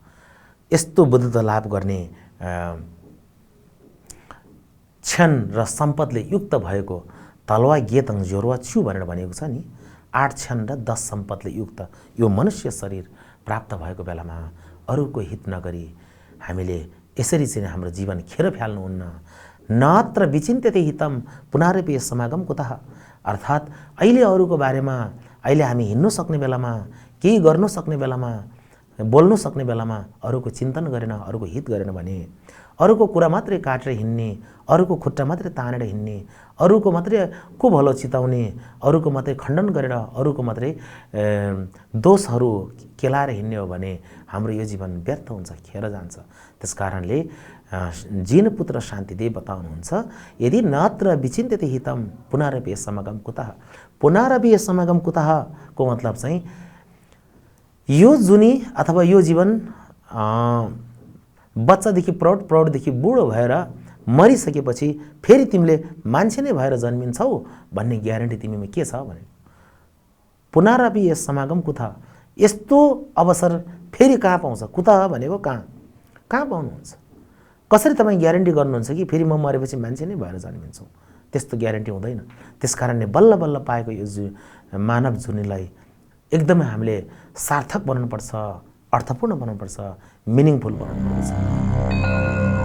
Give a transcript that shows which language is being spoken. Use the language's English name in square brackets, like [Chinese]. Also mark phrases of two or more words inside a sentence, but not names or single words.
[Nepali] यस्तो बुद्धत्व लाभ गर्ने क्षण र सम्पदले युक्त भएको [Tibetan] དལ་བ་ དགེ་ལྡན་ འབྱོར་བ [Nepali] छु भनेर भनेको छ नि, 8 क्षण र 10 सम्पदले युक्त यो मनुष्य शरीर प्राप्त भएको बेलामा अरूको हित नगरी हामीले यसरी चाहिँ हाम्रो जीवन खेर फाल्नुहुन्न। [Sanskrit] नत्र विचिन्त्यते हितम पुनरपि समागम कुतः, [Nepali] अर्थात् अहिले अरूको बारेमा अहिले हामी हिँड्नु सक्ने बेलामा, केही गर्नु सक्ने बेलामा, बोल्नु सक्ने बेलामा अरूको चिन्तन गरेन, अरूको हित गरेन भने, अरूको कुरा मात्रै काटेर हिँड्ने, अरूको खुट्टा मात्रै तानेर हिँड्ने, अरूको मात्रै को भलो चिताउने, अरूको मात्रै खण्डन गरेर अरूको मात्रै दोषहरू केलाएर हिँड्ने हो भने हाम्रो यो जीवन व्यर्थ हुन्छ, खेर जान्छ। त्यसकारणले जिनपुत्र शान्तिदेव बताउनुहुन्छ, यदि [Sanskrit] नत्र विचिन्त्यते हितम पुनरपि समागम कुतः। पुनरपि समागम कुतः [Nepali] को मतलब चाहिँ यो जुनी अथवा यो जीवन बच्चादेखि प्रौढ, प्रौढदेखि बुढो भएर मरिसकेपछि फेरि तिमीले मान्छे नै भएर जन्मिन्छौ भन्ने ग्यारेन्टी तिमीमा के छ भने [Sanskrit] पुनरपि समागम कुतः, [Nepali] यस्तो अवसर फेरि कहाँ पाउँछ? कुतः भनेको कहाँ पाउनुहुन्छ? कसरी तपाईँ ग्यारेन्टी गर्नुहुन्छ कि फेरि म मरेपछि मान्छे नै भएर जन्मिन्छौ? त्यस्तो ग्यारेन्टी हुँदैन। त्यसकारणले बल्ल बल्ल पाएको यो मानव जुनीलाई एकदमै हामीले सार्थक बनाउनुपर्छ, अर्थपूर्ण बनाउनुपर्छ, मिनिङफुल बनाउनुपर्छ।